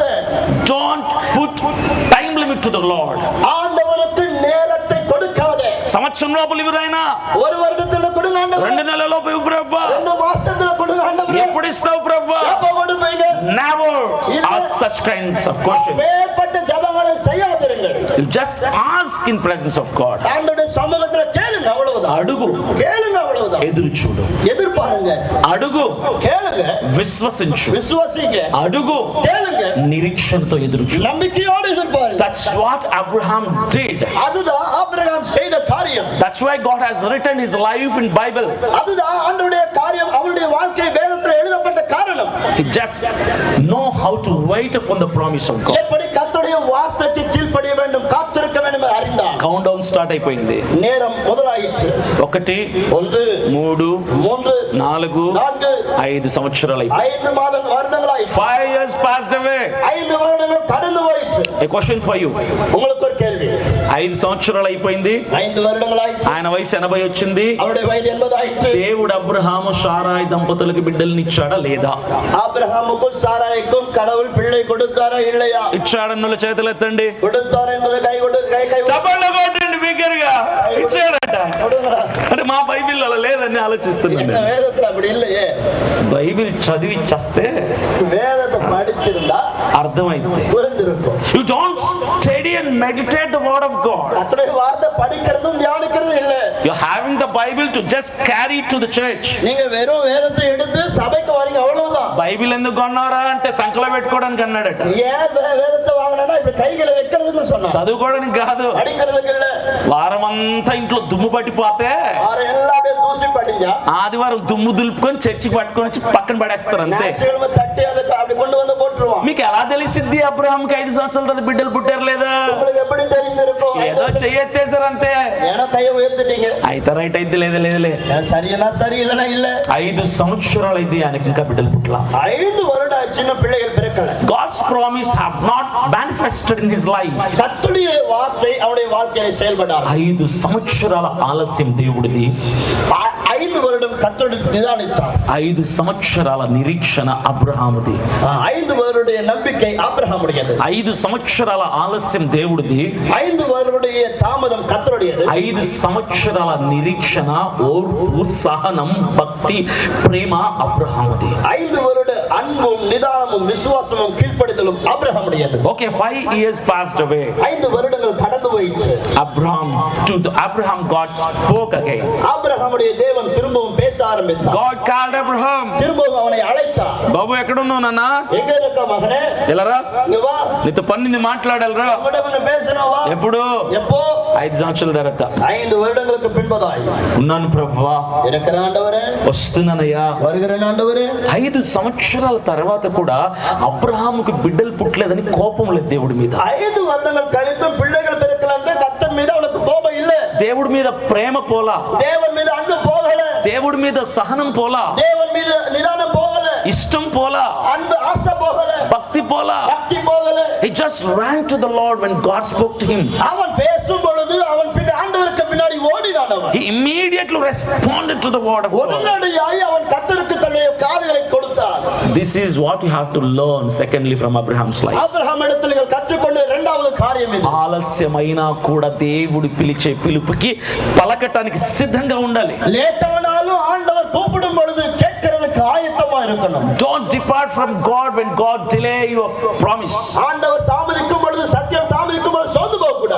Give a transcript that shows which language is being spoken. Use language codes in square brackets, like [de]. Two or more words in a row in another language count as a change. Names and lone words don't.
[en] Don't put time limit to the Lord. [ta] ஆண்டவருக்கு நேரத்தை கொடுக்காதே. [te] సంవత్సరం లోపల ఇవ్వరైనా, [ta] ஒரு வருடத்துல கொடுங்க ஆண்டவரே, [te] 2 నెలలలోపు ఇవ్వు ప్రభా. [ta] 2 మాసத்துல கொடுங்க ఆண்டవரே, [te] ఎప్పుడు ఇస్తావు ప్రభా? [ta] எப்ப கொடுப்பீங்க? [en] Never ask such kinds of questions. [ta] வேறுபட்ட ஜெபங்களை செய்யாதிருங்கள். [en] You just ask in presence of God. [ta] ஆண்டவருடைய சமூகத்துல கேளுங்க, அவ்வளவுதான். [te] అడుగు, [ta] கேளுங்க, அவ்வளவுதான். [te] ఎదురు చూడు. [ta] எதிர்பாருங்க, [te] అడుగు, [ta] கேளுங்க, [te] విశ్వసించు. [ta] விசுவாசிங்க, [te] అడుగు, [ta] கேளுங்க, [te] నిరీక్షణతో ఎదురు చూడు. [ta] நம்பிக்கையோடு எதிர்பாருங்க. [en] That's what Abraham did. [ta] அதுதான் ஆபிரகாம் செய்த காரியம். [en] That's why God has written his life in Bible. [ta] அதுதான் ஆண்டவருடைய காரியம், அவருடைய வாழ்க்கை வேதத்தில் எழுதப்பட்ட காரணம். [en] He just know how to wait upon the promise of God. [ta] எப்படி கர்த்தருடைய வார்த்தைக்கு கீழ்ப்படிய வேண்டும், காத்திருக்க வேண்டும் என்று அறிந்தார். [en] count down start [te] అయిపోయింది. [ta] நேரம் முதலாயிற்று. 1 1 3 3 4 4 [te] 5 సంవత్సరాలు అయిపోయింది. [ta] 5 மாதங்கள் வருடங்களாயிற்று. [en] 5 years passed away. [ta] 5 வருடங்கள் கடந்து போயிற்று. [en] A question for you. [ta] உங்களுக்கு ஒரு கேள்வி. [te] 5 సంవత్సరాలు అయిపోయింది. [ta] 5 வருடங்களாயிற்று. [te] ఆయన వయసు 80 వచ్చింది. [ta] அவருடைய வயது 80 ஆயிற்று. [te] దేవుడు అబ్రహాము సారాయి దంపతులకు బిడ్డల్ని ఇచ్చాడా లేదా? [ta] ஆபிரகாமுக்கும் சாராய்க்கும் கடவுள் பிள்ளை கொடுத்தாரா இல்லையா? [te] ఇచ్చాడన్నుల చేతులు ఎత్తండి. [ta] கொடுத்தார் என்பது கை கொடு, கை கை [te] చప్పట్లు కొట్టండి బిగ్గరగా. ఇచ్చాడట. అంటే మా బైబిల్ అలా లేదని ఆలోచిస్తున్నాను. [ta] இந்த வேதத்துல அப்படி இல்லையே. [te] బైబిల్ చదివి చస్తే [ta] வேதத்தை படிச்சிருந்தா [te] అర్థమైంది. [ta] புரிந்திருக்கும். [en] You don't study and meditate the word of God. [ta] கர்த்தருடைய வார்த்தை படிக்கிறதும் தியானிக்கிறதும் இல்ல. [en] You're having the Bible to just carry it to the church. [ta] நீங்க வெறும் வேதத்தை எடுத்து சபைக்கு வரீங்க, அவ்வளவுதான். [te] బైబిల్ ఎందుకు కొన్నారా అంటే సంకలో పెట్టుకోవడానికి అన్నాడట. [ta] ஏன் வேதத்தை வாங்கினா இப்ப கைகளை வைக்கிறதுன்னு சொன்னா, [te] చదువుకోవడానికి కాదు. [ta] படிக்கிறதுக்கு இல்ல. [te] వారం అంతా ఇంట్లో దుమ్ము పట్టిపోతే [ta] ஆறு எல்லாம் அப்படியே தூசி படிஞ்சா [te] ఆదివారం దుమ్ము దులుపుకొని చర్చికి పట్టుకొని వచ్చి పక్కన పడేస్తారు అంతే. [ta] ஞாயிற்றுக்கிழமை தட்டி அதை அப்படி கொண்டு வந்து போட்டுருவான். [te] మీకు ఎలా తెలిసిద్ది అబ్రహాంకి 5 సంవత్సరాల తర్వాత బిడ్డలు పుట్టారు లేదా? [ta] உங்களுக்கு எப்படி தெரிந்திருக்கும்? [te] ఏదో చెయ్యెత్తేసారు అంతే. [ta] ஏன்னா கையை ఉయర్తిட்டீங்க. [te] అయితే రైట్ అయితే లేదులే. [ta] சரினா சரி இல்லனா இல்ல. [te] 5 సంవత్సరాలు అయితే ఆయనకి ఇంకా బిడ్డలు పుట్టలా. [ta] 5 வருடம் சின்ன பிள்ளைகள் பிறக்கல. [en] God's promise have not manifested in his life. [ta] கர்த்தருடைய வார்த்தை அவருடைய வாழ்க்கையில செயல்படாது. [te] 5 సంవత్సరాల ఆలస్యం దేవుడిది. [ta] 5 வருடம் கர்த்தருடைய நிதானித்தார். [te] 5 సంవత్సరాల నిరీక్షణ అబ్రహాముది. [ta] 5 வருடைய நம்பிக்கை ஆபிரகாமுடையது. [te] 5 సంవత్సరాల ఆలస్యం దేవుడిది. [ta] 5 வருடைய தாமதம் கர்த்தருடையது. [te] 5 సంవత్సరాల నిరీక్షణ, ఓర్పు, సహనం, భక్తి, ప్రేమ అబ్రహాముది. [ta] 5 வருட அன்பும் நிதானமும் விசுவாசமும் கீழ்ப்படிதலும் ஆபிரகாமுடையது. [en] ఓకే, 5 years passed away. [ta] 5 வருடங்கள் கடந்து போயிற்று. [en] Abraham God spoke again. [ta] ஆபிரகாமுடைய தேவன் திரும்பவும் பேச ஆரம்பித்தார். [en] God called Abraham. [ta] திரும்பவும் அவனை அழைத்தார். [te] బాబు ఎక్కడున్నావు నాన్న? [ta] எங்க இருக்க மகனே? [te] ఎలారా? [ta] இங்க வா. [te] నీతో పన్నింది మాట్లాడాలరా? [ta] உன்னிடம் பேசணும் வா. [te] ఎప్పుడు? [ta] எப்போ? [te] 5 సంవత్సరాల తర్వాత. [ta] 5 வருடங்களுக்கு பின்பதாய். [te] ఉన్నాను ప్రభువా. [ta] இருக்கிற ஆண்டவரே. [te] వస్తున్నానయ్యా. [ta] வருகிறேன் ஆண்டவரே. [te] 5 సంవత్సరాల తర్వాత కూడా అబ్రహాముకి బిడ్డలు పుట్టలేదని కోపం లేదు దేవుడి మీద. [ta] 5 வருடங்கள் கழித்தும் பிள்ளைகள் பிறக்கலன்ற கர்த்தர் மீது அவனுக்கு கோபம் இல்ல. [te] దేవుడి మీద ప్రేమ పోలా. [ta] தேவன் மீது அன்பு போகல. [te] దేవుడి మీద సహనం పోలా. [ta] தேவன் மீது நிதானம் போகல. [te] ఇష్టం పోలా. [ta] அன்பு ஆசை போகல. [te] భక్తి పోలా. [ta] பக்தி போகல. [en] He just ran to the Lord when God spoke to him. [ta] அவன் பேசும் பொழுது அவன் பின் ஆண்டவருக்கு பின்னாடி ஓடினான் அவன். [en] He immediately responded to the word of God. [ta] உடனடியாய் அவன் கர்த்தருக்கு தன்னுடைய காதுகளை கொடுத்தான். [en] This is what you have to learn secondly from Abraham's life. [ta] ஆபிரகாம் இடத்தில் நீங்கள் கற்றுக்கொண்ட இரண்டாவது காரியம் இது. [te] ఆలస్యమైనా కూడా దేవుడు పిలిచే పిలుపుకి పలకటానికి సిద్ధంగా ఉండాలి. [ta] லேட்டானாலும் ஆண்டவர் கூப்பிடும் பொழுது கேட்கிறதுக்கு ஆயத்தமா இருக்கணும். [en] Don't depart from God when God delay your promise. [ta] ஆண்டவர் தாமதிக்கும் பொழுது சத்தியம் தாமதிக்கும் பொழுது சோர்ந்து போக கூடாது.